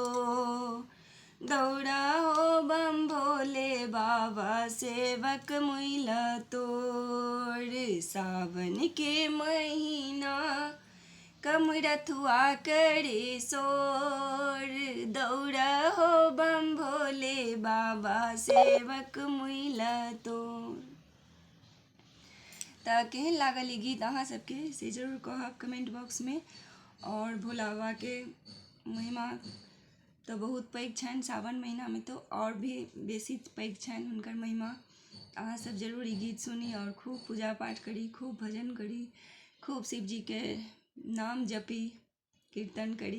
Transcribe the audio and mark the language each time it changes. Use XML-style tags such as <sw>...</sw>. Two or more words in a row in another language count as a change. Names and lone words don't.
<mai>दौड़ा हो बम भोले बाबा सेवक मुइला तोर। सावन के महीना कमरथुआ करे सोर। दौड़ा हो बम भोले बाबा सेवक मुइला तोर। तो केहन लागल ई गीत अहाँ सबके से जरूर कहब</mai> <en>comment box</en> <mai>में। और भोला बाबा के महिमा तो बहुत पैघ छनि, सावन महीना में तो और भी बेसी पैघ छनि हुनकर महिमा। अहाँ सब जरूर ई गीत सुनी और खूब पूजा पाठ करी, खूब भजन करी, खूब शिव जी के नाम जपी, कीर्तन करी।</mai>